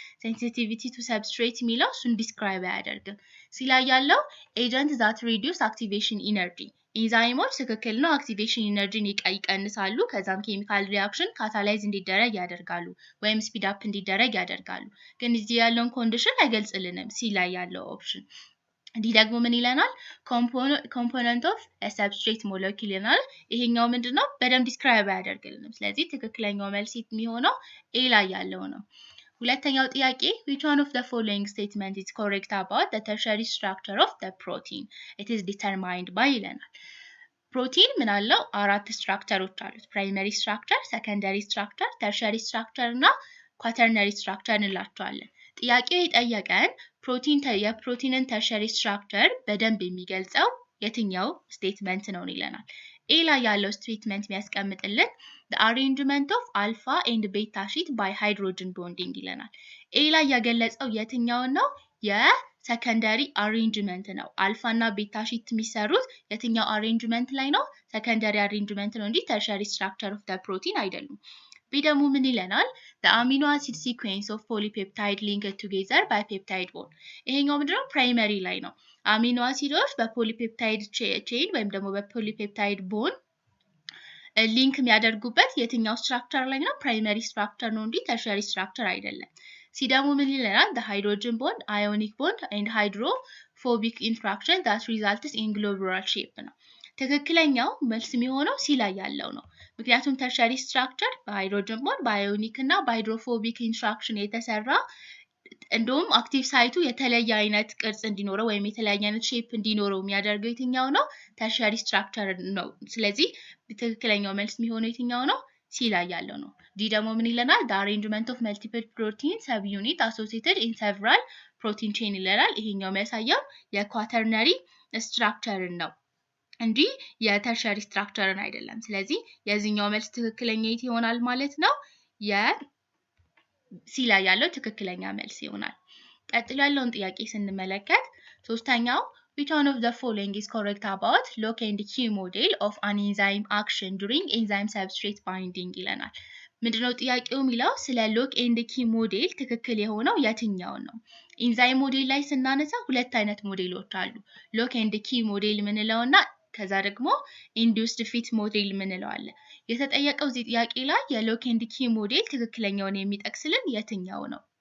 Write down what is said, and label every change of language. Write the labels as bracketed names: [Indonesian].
[Amharic] ሴንሲቲቪቲ ቱ ሰብስትሬት የሚለው እሱን ዲስክራይብ አያደርግም። ሲላይ ያለው ኤጀንት ዛት ሪዲዩስ አክቲቬሽን ኢነርጂ ኢንዛይሞች ትክክል ነው፣ አክቲቬሽን ኢነርጂን ይቀንሳሉ። ከዛም ኬሚካል ሪአክሽን ካታላይዝ እንዲደረግ ያደርጋሉ ወይም ስፒድ አፕ እንዲደረግ ያደርጋሉ። ግን እዚህ ያለውን ኮንዲሽን አይገልጽልንም ሲላይ ያለው ኦፕሽን። እንዲህ ደግሞ ምን ይለናል? ኮምፖነንት ኦፍ ሰብስትሬት ሞለኪል ይለናል። ይሄኛው ምንድነው? በደንብ ዲስክራይብ አያደርግልንም። ስለዚህ ትክክለኛው መልስ የሚሆነው ኤ ላይ ያለው ነው። ሁለተኛው ጥያቄ [English] which one of the following statement is correct about the tertiary structure of the protein? It is determined by [Amharic] ይለናል። ፕሮቲን ምን አለው? አራት ስትራክቸሮች አሉት። ፕራይመሪ ስትራክቸር፣ ሰከንደሪ ስትራክቸር፣ ተርሸሪ ስትራክቸር እና ኳተርነሪ ስትራክቸር እንላቸዋለን። ጥያቄው የጠየቀን የፕሮቲንን ተርሸሪ ስትራክቸር በደንብ የሚገልጸው የትኛው ስቴትመንት ነው ይለናል። ኤ ላይ ያለው ስቴትመንት የሚያስቀምጥልን [English] the arrangement of alpha and beta sheet by hydrogen bonding [Amharic] ይለናል። ኤ ላይ ያገለጸው የትኛውን ነው? የሰከንደሪ አሬንጅመንት ነው። አልፋ እና ቤታ ሺት የሚሰሩት የትኛው አሬንጅመንት ላይ ነው? ሰከንደሪ አሬንጅመንት ነው እንጂ ተርሸሪ ስትራክቸር ኦፍ [English] the protein [Amharic] አይደሉም። ቢ ደግሞ ምን ይለናል? [English] the amino acid sequence of polypeptide linked together by peptide bond። [Amharic] ይሄኛው ምንድነው? ፕራይመሪ ላይ ነው። አሚኖ አሲዶች በፖሊፔፕታይድ ቼን ወይም ደግሞ በፖሊፔፕታይድ ቦንድ ሊንክ የሚያደርጉበት የትኛው ስትራክቸር ላይ ነው? ፕራይመሪ ስትራክቸር ነው እንጂ ተርሸሪ ስትራክቸር አይደለም። ሲ ደግሞ ምን ይለናል? [English] the hydrogen bond, ionic bond and hydrophobic interaction that results in globular shape [Amharic] ነው። ትክክለኛው መልስ የሚሆነው ሲ ላይ ያለው ነው። ምክንያቱም ተርሸሪ ስትራክቸር በሃይድሮጅን ቦንድ በአዮኒክ እና በሃይድሮፎቢክ ኢንትራክሽን የተሰራ እንደውም አክቲቭ ሳይቱ የተለየ አይነት ቅርጽ እንዲኖረው ወይም የተለያየ አይነት ሼፕ እንዲኖረው የሚያደርገው የትኛው ነው? ተርሸሪ ስትራክቸር ነው። ስለዚህ ትክክለኛው መልስ የሚሆነው የትኛው ነው? ሲ ላይ ያለው ነው። ዲ ደግሞ ምን ይለናል? [English] the arrangement of multiple protein subunit associated in several protein chain [Amharic] ይለናል። ይሄኛው የሚያሳየው የኳተርነሪ ስትራክቸርን ነው እንጂ የተርሸሪ ስትራክቸርን አይደለም። ስለዚህ የዚህኛው መልስ ትክክለኛ የት ይሆናል ማለት ነው? ሲ ላይ ያለው ትክክለኛ መልስ ይሆናል። ቀጥሎ ያለውን ጥያቄ ስንመለከት ሶስተኛው [English] which one of the following is correct about lock and key model of an enzyme action during enzyme substrate binding [Amharic] ይለናል። ምንድነው ጥያቄው የሚለው? ስለ ሎክ ኤንድ ኪ ሞዴል ትክክል የሆነው የትኛው ነው? ኢንዛይም ሞዴል ላይ ስናነሳ ሁለት አይነት ሞዴሎች አሉ። ሎክ ኤንድ ኪ ሞዴል ምንለውና ከዛ ደግሞ ኢንዱስድ ፊት ሞዴል ምንለው አለ። የተጠየቀው እዚህ ጥያቄ ላይ የሎክ ኤንድ ኪ ሞዴል ትክክለኛውን የሚጠቅስልን የትኛው ነው?